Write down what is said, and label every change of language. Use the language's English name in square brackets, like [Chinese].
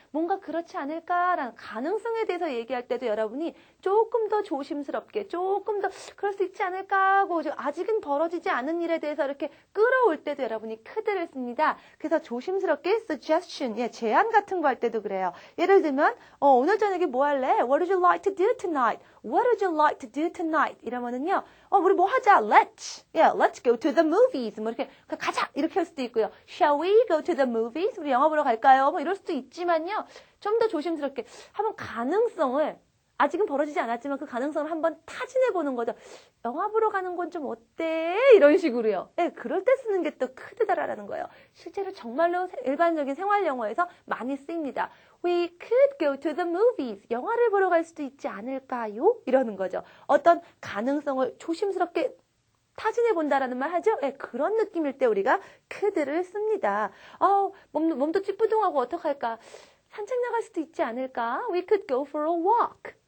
[Korean] 뭔가 그렇지 않을까라는 가능성에 대해서 얘기할 때도 여러분이 조금 더 조심스럽게 조금 더 그럴 수 있지 않을까 하고 아직은 벌어지지 않은 일에 대해서 이렇게 끌어올 때도 여러분이 could를 씁니다. 그래서 조심스럽게 suggestion, 제안 같은 거 할 때도 그래요. 예를 들면 오늘 저녁에 뭐 할래? [English] What would you like to do tonight? What would you like to do tonight? [Korean] 이러면은요, 우리 뭐 하자? [English] Let's go to the movies. [Korean] 뭐 이렇게 가자 이렇게 할 수도 있고요. [English] Shall we go to the movies? [Korean] 우리 영화 보러 갈까요? 뭐 이럴 수도 있지만요, 좀 더 조심스럽게 한번 가능성을 아직은 벌어지지 않았지만 그 가능성을 한번 타진해 보는 거죠. 영화 보러 가는 건 좀 어때? 이런 식으로요. 그럴 때 쓰는 게 또 could다라는 거예요. 실제로 정말로 일반적인 생활 영어에서 많이 쓰입니다. [English] We could go to the movies. [Korean] 영화를 보러 갈 수도 있지 않을까요? 이러는 거죠. 어떤 가능성을 조심스럽게 타진해 본다라는 말 하죠? 그런 느낌일 때 우리가 could를 씁니다. 몸도 찌뿌둥하고 어떡할까? 산책 나갈 수도 있지 않을까? [English] We could go for a walk.